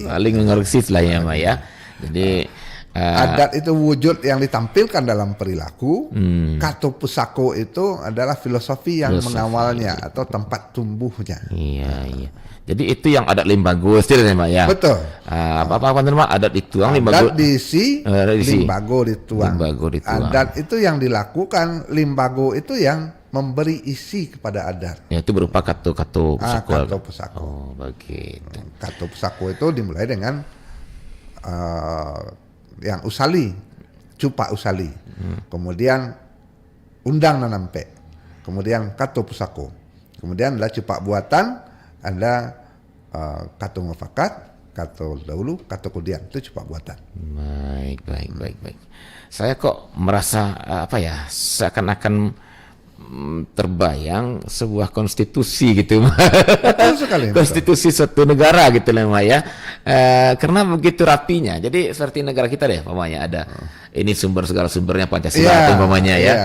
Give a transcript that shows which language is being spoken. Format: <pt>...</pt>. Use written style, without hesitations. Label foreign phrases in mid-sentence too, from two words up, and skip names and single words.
<id>Saling mengoreksi istilahnya Mak ya. Jadi adat itu wujud yang ditampilkan dalam perilaku. Kato Pusako itu adalah filosofi yang mengawalnya atau tempat tumbuhnya. Iya. Jadi itu yang adat limbago istilahnya Mak ya. Betul. Apa Mak? Adat dituang limbago. Adat diisi, limbago dituang. Adat itu yang dilakukan, limbago itu yang memberi isi kepada adat. Ya, itu berupa Kato Pusako. Kato Pusako. Oh, begitu. Kato Pusako itu dimulai dengan yang usali, cupa usali, kemudian undang nanampe, kemudian Kato Pusako, kemudian adalah cupa buatan, ada Kato Mufakat, Kato Dahulu, Kato Kudian, itu cupa buatan. Baik. Saya kok merasa seakan-akan terbayang sebuah konstitusi gitu. Betul sekali. Konstitusi suatu negara gitu lah Mak ya. Karena begitu rapinya. Jadi seperti negara kita deh umpamanya ada ini segala sumbernya Pancasila umpamanya ya.</id>